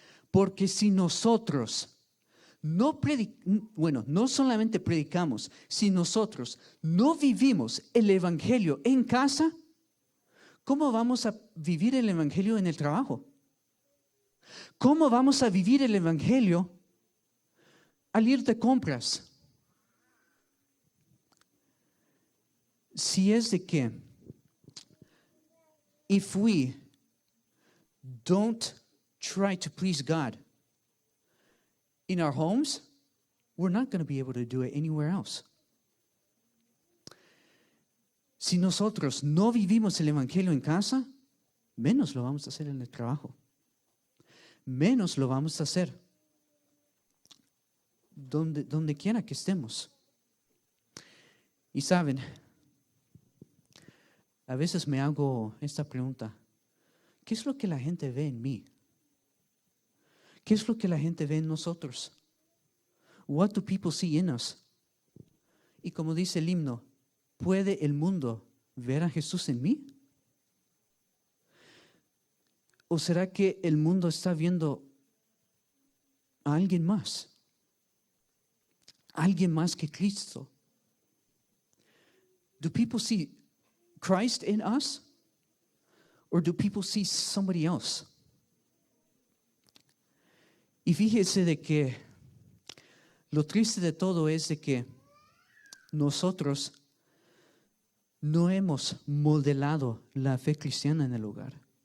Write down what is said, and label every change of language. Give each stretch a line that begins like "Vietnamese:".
Spanish: Porque si nosotros no solamente predicamos, si nosotros no vivimos el Evangelio en casa, ¿cómo vamos a vivir el Evangelio en el trabajo? ¿Cómo vamos a vivir el Evangelio al ir de compras? Si es de que,
English: if we don't try to please God in our homes, we're not going to be able to do it anywhere else.
Spanish: Si nosotros no vivimos el Evangelio en casa, menos lo vamos a hacer en el trabajo. Menos lo vamos a hacer donde quiera que estemos. Y saben, a veces me hago esta pregunta: ¿qué es lo que la gente ve en mí? ¿Qué es lo que la gente ve en nosotros?
English: What do people see in us?
Spanish: Y como dice el himno, ¿puede el mundo ver a Jesús en mí? ¿O será que el mundo está viendo a alguien más? ¿Alguien más que Cristo?
English: Do people see Christ in us? Or do people see somebody else?
Spanish: Y fíjese de que lo triste de todo es de que nosotros no hemos modelado la fe cristiana en el hogar.